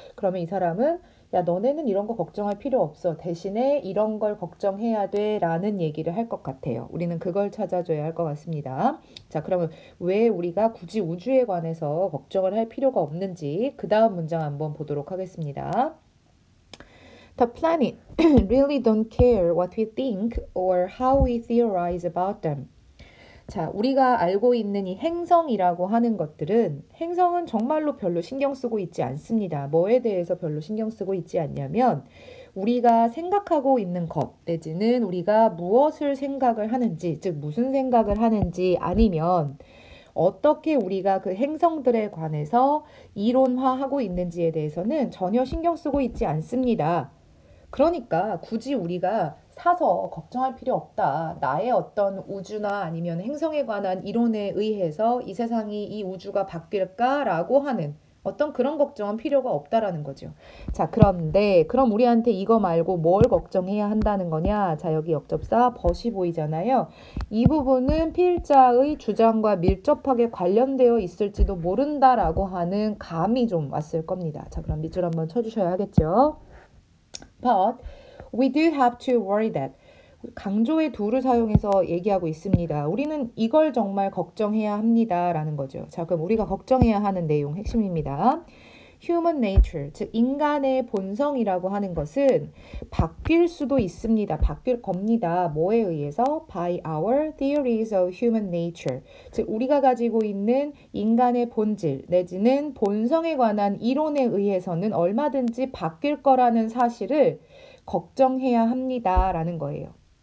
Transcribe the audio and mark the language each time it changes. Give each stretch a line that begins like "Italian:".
Korean: 그러면 이 사람은 야, 너네는 이런 거 걱정할 필요 없어. 대신에 이런 걸 걱정해야 돼 라는 얘기를 할 것 같아요. 우리는 그걸 찾아줘야 할 것 같습니다. 자, 그러면 왜 우리가 굳이 우주에 관해서 걱정을 할 필요가 없는지 그 다음 문장 한번 보도록 하겠습니다.
English: The planet really don't care what we think or how we theorize about them.
Korean: 자, 우리가 알고 있는 이 행성이라고 하는 것들은 행성은 정말로 별로 신경 쓰고 있지 않습니다. 뭐에 대해서 별로 신경 쓰고 있지 않냐면 우리가 생각하고 있는 것 내지는 우리가 무엇을 생각을 하는지, 즉 무슨 생각을 하는지 아니면 어떻게 우리가 그 행성들에 관해서 이론화하고 있는지에 대해서는 전혀 신경 쓰고 있지 않습니다. 그러니까 굳이 우리가 사서 걱정할 필요 없다. 나의 어떤 우주나 아니면 행성에 관한 이론에 의해서 이 세상이 이 우주가 바뀔까라고 하는 어떤 그런 걱정은 필요가 없다라는 거죠. 자, 그런데 그럼 우리한테 이거 말고 뭘 걱정해야 한다는 거냐? 자, 여기 역접사 벗이 보이잖아요. 이 부분은 필자의 주장과 밀접하게 관련되어 있을지도 모른다라고 하는 감이 좀 왔을 겁니다. 자, 그럼 밑줄 한번 쳐주셔야 하겠죠.
English: But we do have to worry that
Korean: 강조의 do를 사용해서 얘기하고 있습니다. 우리는 이걸 정말 걱정해야 합니다. 라는 거죠. 자, 그럼 우리가 걱정해야 하는 내용 핵심입니다. Human nature, 즉 인간의 본성이라고 하는 것은 바뀔 수도 있습니다. 바뀔 겁니다. 뭐에 의해서?
English: By our theories of human nature,
Korean: 즉 우리가 가지고 있는 인간의 본질 내지는 본성에 관한 이론에 의해서는 얼마든지 바뀔 거라는 사실을 걱정해야 합니다. 라는 거예요.